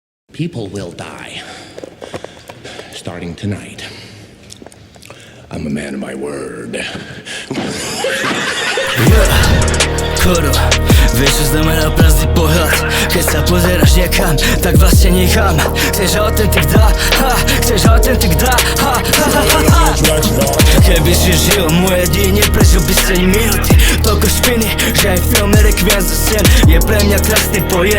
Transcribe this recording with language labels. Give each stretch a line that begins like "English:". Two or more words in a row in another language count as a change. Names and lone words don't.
English: People will die. Starting tonight. I'm a man of my word.
Slovak: Kuro, vieš, znamená prázdny pohľad. Keď sa pozeráš niekam, tak vlastne nikam. Chceš autentik dá, ha, chceš autentik dá, ha, ha, ha, ha, ha. Keby si žil moje jedine, prežil by 7 minúty. Toľko špiny, že aj film Requiem za sen je pre mňa krásny pojem.